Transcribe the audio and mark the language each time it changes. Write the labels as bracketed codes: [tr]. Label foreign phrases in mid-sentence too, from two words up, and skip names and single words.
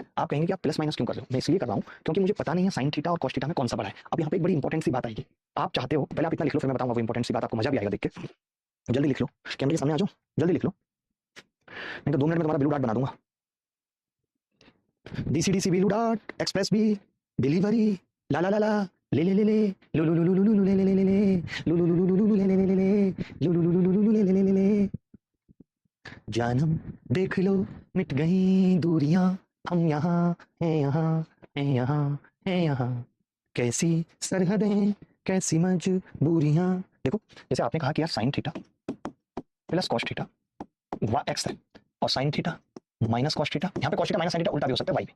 [hi] आप कहेंगे कि आप [en] plus minus [hi] क्यों कर रहे हो? मैं इसलिए कर रहा हूँ क्योंकि मुझे पता नहीं है [en] sine theta [hi] और [en] cos theta [hi] में कौन सा बड़ा है। अब यहाँ पे एक बड़ी इंपॉर्टेंट सी बात आएगी, आप चाहते हो पहले आप इतना लिख लो, फिर मैं बताऊंगा वो इंपॉर्टेंट सी बात, आपको मजा भी आएगा देख के। जल्दी लिख लो, कैमरे के सामने आ जाओ, जल्दी लिख लो, नहीं तो 2 मिनट में तुम्हारा ब्लू डार्ट बना दूंगा। डीसी ब्लू डार्ट एक्सप्रेस बी डिलीवरी ला ला ला ला ले ले ले ले लू लू लू लू लू लू ले ले ले ले ले लू लू लू लू लू लू ले ले ले ले ले लू लू लू लू लू लू ले ले ले ले ले। जानम देख लो मिट गई दूरियां, हम यहाँ हैं यहाँ हैं यहाँ हैं यहाँ, कैसी सरहदें कैसी मजबूरियां। देखो जैसे आपने कहा कि यार [en] sine theta plus cos theta [hi] वा एक्स है और [en] sine theta minus cos theta, [hi] यहाँ पे [en] cos theta minus sine theta [hi] उल्टा भी हो सकता है वाई भी।